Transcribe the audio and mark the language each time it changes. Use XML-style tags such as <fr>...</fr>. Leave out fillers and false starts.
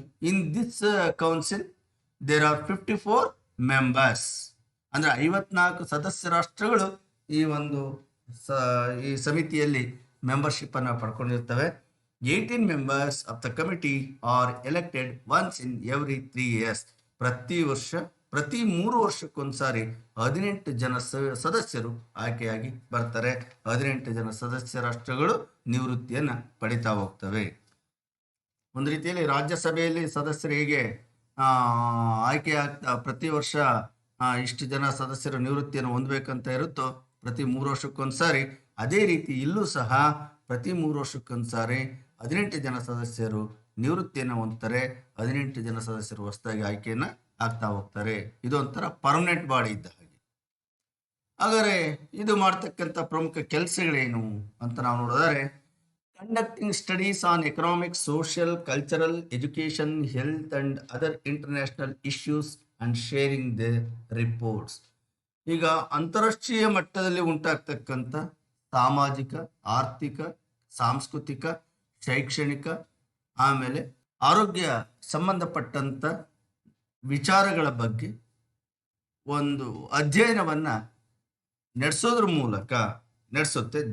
<en>In this council there are 54 members.</en> <kn>ಅಂದರೆ 54 ಸದಸ್ಯ ರಾಷ್ಟ್ರಗಳು ಈ ಒಂದು ಈ ಸಮಿತಿಯಲ್ಲಿ ಮೆಂಬರ್ಶಿಪ್ ಅನ್ನು ಪಡ್ಕೊಂಡಿರ್ತವೆ.</kn> <en>18 members of the committee are elected once in every 3 years.</en> <kn>ಪ್ರತಿ 3 ವರ್ಷಕ್ಕೊಂದ್ಸಾರಿ 18 ಜನ ಸದಸ್ಯರು ಆಯ್ಕೆಯಾಗಿ ಬರ್ತಾರೆ. 18 ಜನ ಸದಸ್ಯ ರಾಷ್ಟ್ರಗಳು ನಿವೃತ್ತಿಯನ್ನು ಪಡಿತಾ ಹೋಗ್ತವೆ. ಒಂದು ರೀತಿಯಲ್ಲಿ ರಾಜ್ಯಸಭೆಯಲ್ಲಿ ಸದಸ್ಯರು ಹೇಗೆ ಆಯ್ಕೆ ಆಗ್ತಾ ಪ್ರತಿ ವರ್ಷ ಇಷ್ಟು ಜನ ಸದಸ್ಯರು ನಿವೃತ್ತಿಯನ್ನು ಹೊಂದಬೇಕಂತ ಇರುತ್ತೋ ಪ್ರತಿ 3 ವರ್ಷಕ್ಕೊಂದ್ಸಾರಿ, ಅದೇ ರೀತಿ ಇಲ್ಲೂ ಸಹ ಪ್ರತಿ 3 ವರ್ಷಕ್ಕೊಂದ್ಸಾರಿ 18 ಜನ ಸದಸ್ಯರು ನಿವೃತ್ತಿಯನ್ನು ಹೊಂದ್ತಾರೆ. 18 ಜನ ಸದಸ್ಯರು ಹೊಸದಾಗಿ ಆಯ್ಕೆಯನ್ನು ಆಗ್ತಾ ಹೋಗ್ತಾರೆ. ಇದೊಂಥರ</kn> <en>permanent body</en> <kn>ಇದ್ದ ಹಾಗೆ. ಹಾಗಾದರೆ ಇದು ಮಾಡ್ತಕ್ಕಂಥ ಪ್ರಮುಖ ಕೆಲಸಗಳೇನು ಅಂತ ನಾವು ನೋಡಿದರೆ,</kn> <en>conducting studies on economic, social, cultural, education, health and other international issues and sharing their reports.</en> <kn>ಈಗ ಅಂತಾರಾಷ್ಟ್ರೀಯ ಮಟ್ಟದಲ್ಲಿ ಉಂಟಾಗ್ತಕ್ಕಂಥ ಸಾಮಾಜಿಕ, ಆರ್ಥಿಕ, ಸಾಂಸ್ಕೃತಿಕ, ಶೈಕ್ಷಣಿಕ, ಆಮೇಲೆ ಆರೋಗ್ಯ ಸಂಬಂಧಪಟ್ಟಂಥ ವಿಚಾರಗಳ ಬಗ್ಗೆ ಒಂದು ಅಧ್ಯಯನವನ್ನು ನಡೆಸೋದ್ರ ಮೂಲಕ ನಡೆಸುತ್ತೆ.</kn>